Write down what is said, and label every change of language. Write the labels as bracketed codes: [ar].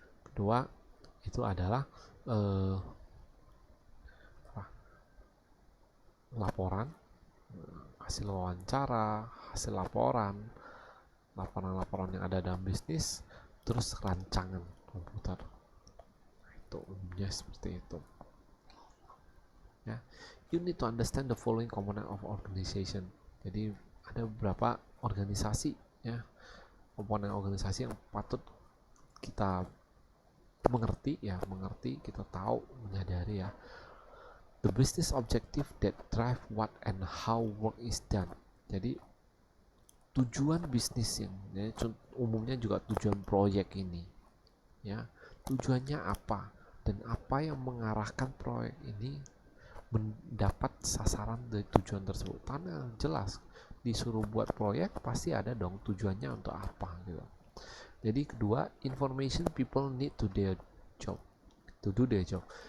[id] Kedua itu adalah laporan, hasil wawancara, hasil laporan yang ada dalam bisnis, terus rancangan komputer. Itu umumnya seperti itu ya. [en] You need to understand the following component of organization. [id] Jadi ada beberapa organisasi ya, komponen organisasi yang patut kita mengerti, kita tahu, menyadari ya. [en] The business objective that drive what and how work is done. [id] Jadi tujuan bisnis yang ya, umumnya juga tujuan proyek ini ya, tujuannya apa dan apa yang mengarahkan proyek ini mendapat sasaran dari tujuan tersebut. Karena jelas disuruh buat proyek pasti ada dong tujuannya untuk apa gitu. Jadi kedua, [en] information people need to do their job.